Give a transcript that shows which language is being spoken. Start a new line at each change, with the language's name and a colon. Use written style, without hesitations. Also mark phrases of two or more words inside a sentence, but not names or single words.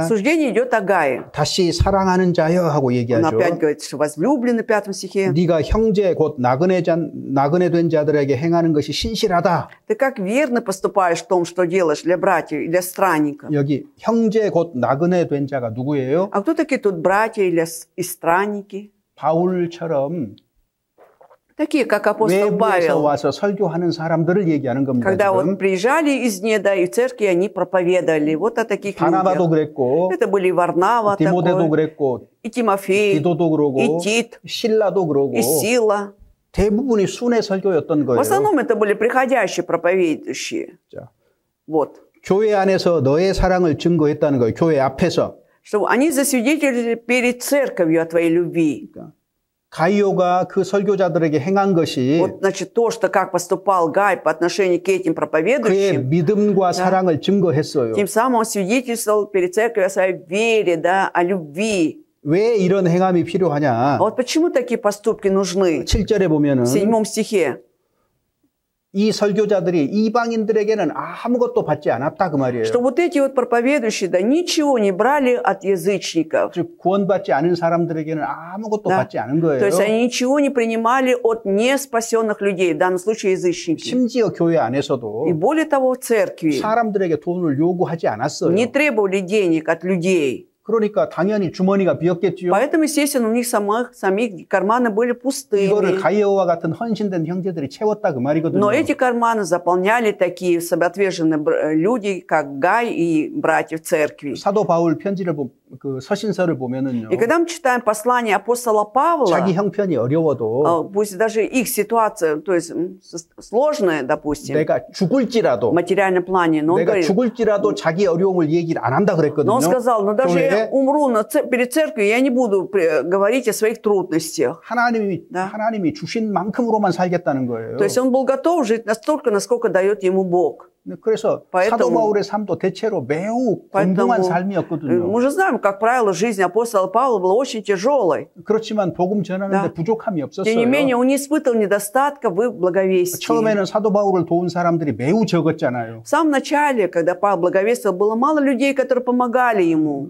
Russian: Суждение идет о Гае.
Korean: 다시 사랑하는 자여 하고
Russian: Он
Korean: 얘기하죠.
Russian: опять говорит, что возлюбленный в 5 стихе.
Korean: 네가 형제 곧 나그네 된 자들에게 행하는 것이 신실하다.
Russian: Ты как верно поступаешь в том, что делаешь для братьев и для странников.
Korean: 여기 형제 곧 나그네 된 자가 누구예요?
Russian: А кто такие тут братья и странники?
Korean: 바울처럼
Russian: Такие, как апостол
Korean: 외부에서
Russian: Павел.
Korean: 와서 설교하는 사람들을 얘기하는 겁니다.
Russian: Когда
Korean: 지금.
Russian: вот приезжали из неда, и в церкви они проповедовали. Вот о таких
Korean: 바나바도
Russian: людях.
Korean: 그랬고
Russian: Это были и Варнава
Korean: 디모데도
Russian: такой,
Korean: 그랬고
Russian: и Тимофей,
Korean: 디도도 그러고
Russian: и Тит,
Korean: 실라도 그러고
Russian: и Сила.
Korean: 대부분이 순회 설교였던
Russian: В
Korean: 거예요.
Russian: основном это были приходящие проповедующие.
Korean: 자,
Russian: Вот.
Korean: 교회 안에서 너의 사랑을 증거했다는 거예요. 교회 앞에서.
Russian: Чтобы они засвидетельствовали перед церковью о твоей любви.
Korean: 가이오가 그 설교자들에게 행한 것이
Russian: Вот, значит, то, что как поступал Гай по отношению к этим
Korean: 그의
Russian: проповедующим,
Korean: 믿음과 사랑을 증거했어요.
Russian: тем самым он свидетельствовал перед церковью о своей вере, да, о любви.
Korean: 왜 이런 행함이 필요하냐?
Russian: А вот почему такие поступки нужны?
Korean: 7절에 보면은
Russian: В 7 стихе.
Korean: 이 설교자들이 이방인들에게는 아무것도 받지 않았다 그 말이에요.
Russian: Что вот эти вот проповедующие, да, ничего не брали от язычников.
Korean: 즉 구원받지 않은 사람들에게는 아무것도
Russian: Да.
Korean: 받지 않은 거예요.
Russian: То есть они ничего не принимали от неспасенных людей, в данном случае язычники.
Korean: 심지어 교회 안에서도
Russian: И более того, в церкви
Korean: 사람들에게 돈을 요구하지 않았어요.
Russian: не требовали денег от людей.
Korean: 그러니까 당연히 주머니가 비었겠지요.
Russian: Поэтому, естественно, у них самих карманы были
Korean: 이거를
Russian: пустыми.
Korean: 가이오와 같은 헌신된 형제들이 채웠다 그 말이거든요.
Russian: Но эти карманы заполняли такие самоотверженные люди, как Гай и братья в церкви.
Korean: 사도 바울 편지를 그 서신서를 보면은요.
Russian: И когда мы читаем послание апостола Павла,
Korean: 자기 형편이 어려워도
Russian: пусть даже их ситуация, то есть сложная, допустим,
Korean: 내가
Russian: в
Korean: 죽을지라도
Russian: материальном плане, но он
Korean: 내가
Russian: говорит,
Korean: 죽을지라도 자기 어려움을 얘기를 안 한다 그랬거든요.
Russian: но он сказал, ну даже
Korean: 교회에
Russian: я умру перед церковью, я не буду говорить о своих трудностях.
Korean: 하나님이 주신 만큼으로만 살겠다는 거예요.
Russian: То есть он был готов жить настолько, насколько дает ему Бог.
Korean: 그래서 사도 바울의 삶도 대체로 매우 공공한 삶이었거든요.
Russian: Мы же знаем, как правило, жизнь апостола Павла была очень тяжелой.
Korean: 그렇지만 복음 전하는데 부족함이 없었어요.
Russian: Тем не менее, он не испытывал недостатка в благовестии.
Korean: 처음에는 사도 바울을 도운 사람들이 매우 적었잖아요.
Russian: В самом начале, когда Павел благовествовал, было мало людей, которые помогали ему.